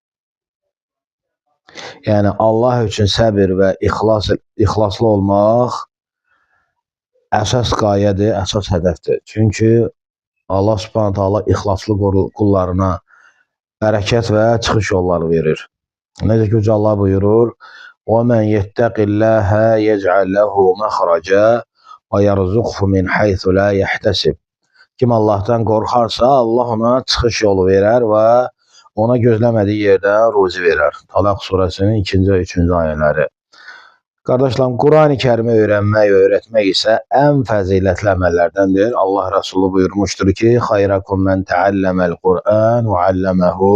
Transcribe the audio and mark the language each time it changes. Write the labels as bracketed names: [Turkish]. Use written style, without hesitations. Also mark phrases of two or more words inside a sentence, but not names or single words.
[Azerbaijani] Yəni Allah üçün səbir və ixlaslı olmaq əsas qayədir, əsas hədəfdir. Çünki Allah subhanahu ta'ala ixlaslı qullarına bərəkət və çıxış yolları verir. Necə ki, Uca Allah buyurur: [Arabic] وَمَنْ يَتَّقِ اللّٰهَ يَجْعَلْ لَهُ مَخْرَجًا وَيَرْزُقْهُ مِنْ حَيْثُ لَا يَحْتَسِبْ. [Azerbaijani] Kim Allah'tan qorxarsa, Allah ona çıxış yolu verər və ona gözləmədiyi yerdən ruzi verər. Talaq surəsinin 2-ci və 3-cü ayələri. Qardaşlarım, Quran-ı Kərimi öyrənmək və öyrətmək isə ən fəzilətli əməllərdəndir. Allah Resulü buyurmuşdur ki, [Arabic] خيركم من تعلم القرآن وعلمه.